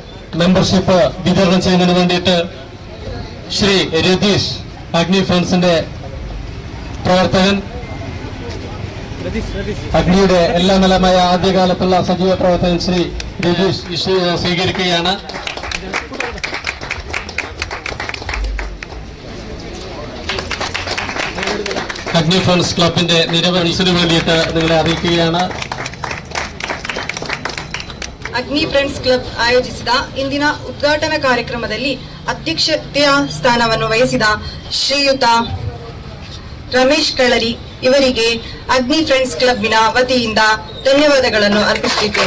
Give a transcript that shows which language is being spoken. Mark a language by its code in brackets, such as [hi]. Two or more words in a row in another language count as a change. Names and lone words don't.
[ml] മെമ്പർഷിപ്പ് വിതരണം ചെയ്യുന്നതിന് വേണ്ടിയിട്ട് ശ്രീ രതീഷ്, അഗ്നി ഫ്രണ്ട്സിന്റെ പ്രവർത്തകൻ, അഗ്നിയുടെ എല്ലാ നിലമായ ആദ്യകാലത്തുള്ള സജീവ പ്രവർത്തകൻ ശ്രീ രതീഷ് സ്വീകരിക്കുകയാണ്. [kn] ಅಗ್ನಿ ಫ್ರೆಂಡ್ಸ್ ಕ್ಲಬ್ಬಿಂದ ನಿರವಹಿಸಲು [ml] വേണ്ടിയിട്ട് നിങ്ങളെ അറിയിക്കുകയാണ്. [kn] ಅಗ್ನಿ ಫ್ರೆಂಡ್ಸ್ ಕ್ಲಬ್ ಆಯೋಜಿಸಿದ ಇಂದಿನ ಉದ್ಘಾಟನಾ ಕಾರ್ಯಕ್ರಮದಲ್ಲಿ ಅಧ್ಯಕ್ಷತೆಯ ಸ್ಥಾನವನ್ನು ವಹಿಸಿದ ಶ್ರೀಯುತ ರಮೇಶ್ ಕಳರಿ ಇವರಿಗೆ ಅಗ್ನಿ ಫ್ರೆಂಡ್ಸ್ ಕ್ಲಬ್ಬಿನ ವತಿಯಿಂದ ಧನ್ಯವಾದಗಳನ್ನು ಅರ್ಪಿಸುತ್ತಿದ್ದೇನೆ.